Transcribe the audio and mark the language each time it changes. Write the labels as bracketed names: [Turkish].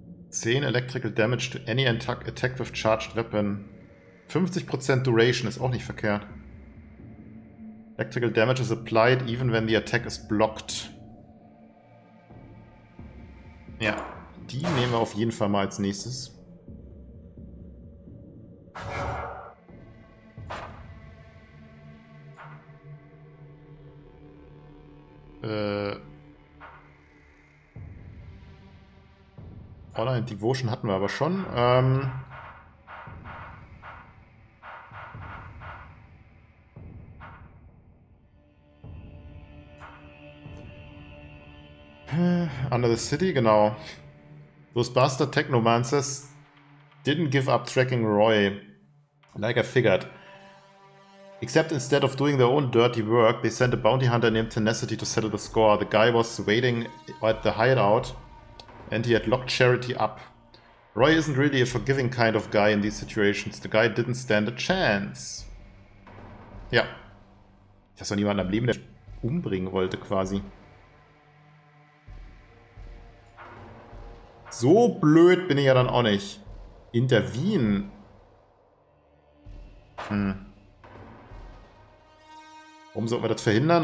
[English] 10 Electrical Damage to any attack with charged weapon. [German] 50% Duration ist auch nicht verkehrt. [English] Electrical Damage is applied even when the attack is blocked. [German] Ja, die nehmen wir auf jeden Fall mal als nächstes. Online Devotion hatten wir aber schon. Under the City, genau. [English] Those bastard technomancers didn't give up tracking Roy, like I figured. Except instead of doing their own dirty work, they sent a bounty hunter named Tenacity to settle the score. The guy was waiting at the hideout, and he had locked Charity up. Roy isn't really a forgiving kind of guy in these situations. The guy didn't stand a chance. [German] Ja. Dass doch niemand am Leben der umbringen wollte, quasi. So blöd bin ich ja dann auch nicht. Intervene. Warum sollten wir das verhindern?